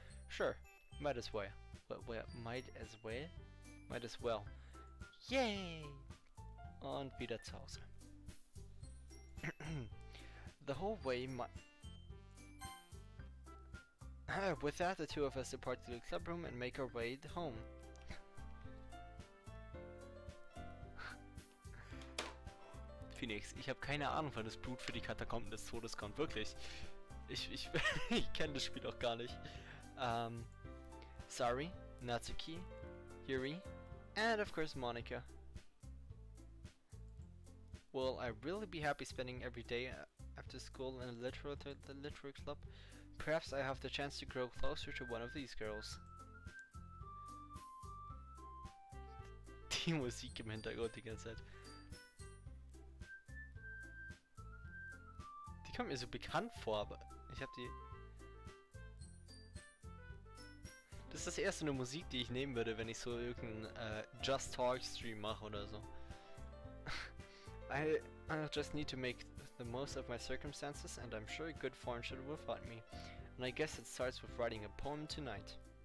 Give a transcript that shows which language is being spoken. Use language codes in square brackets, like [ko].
[en] Sure, might as well. Might as well. Yay! [de] Und wieder zu Hause. [en] The whole way with that, the two of us depart to the club room and make our way home. [de] Phoenix, ich habe keine Ahnung, wann das Blut für die Katakomben des Todes kommt. Wirklich. Ich kenne das Spiel auch gar nicht. [en] Sari, Natsuki, Yuri, and of course Monica. Will I really be happy spending every day after school in the literary club? Perhaps I have the chance to grow closer to one of these girls. [de] Die Musik im Hintergrund die ganze Zeit. Die kommt mir so bekannt vor, aber ich habe die... Das ist das erste eine Musik, die ich nehmen würde, wenn ich so irgendeinen Just Talk Stream mache oder so. [en] I'll just need to make the most of my circumstances, and I'm sure good fortune will find me. And I guess it starts with writing a poem tonight.